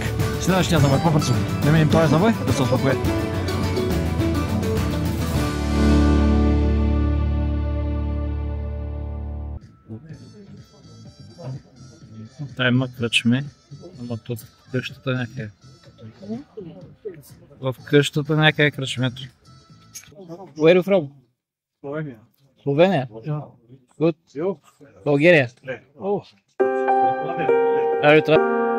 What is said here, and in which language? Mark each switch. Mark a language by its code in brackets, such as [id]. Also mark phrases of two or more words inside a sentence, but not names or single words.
[bg] Следващия завой, по-бързо. Да минем този завой, да се успокоя. Тай има кръчме, ама тук в къщата някъде. В къщата някъде е кръчмето. [en] Where are you from? Slovenia. Slovenia? Yeah. Good. You? Bulgaria? Oh. Are you